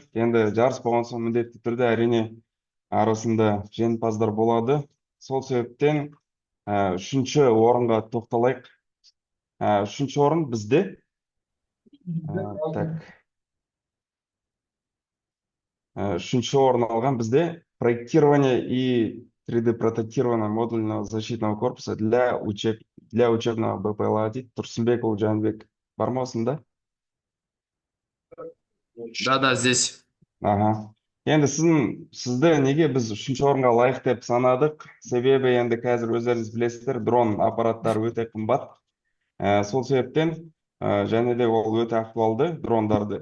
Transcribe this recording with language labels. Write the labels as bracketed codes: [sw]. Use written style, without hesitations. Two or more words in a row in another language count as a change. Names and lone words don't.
[kk] Енді жарыс болған соң міндетті түрде әрине арасында жеңімпаздар болады. Сол себептен 3-ші орынға тоқталайық. 3-ші орын бізде. Үшінші орын алған бізде [ru] проектирование и 3D прототирование модульного защитного корпуса для учебного БПЛА дейді. [kk] Тұрсынбекұлы Жанбек бар ма осында? [ru] Да, здесь. Ага. [kk] Енді сізді неге біз 3-ші орынға лайық деп санадық? Себебі енді қазір өздеріңіз білесіздер, дрон аппараттары өте қымбат. Сол себептен және де ол өте актуалды дрондарды.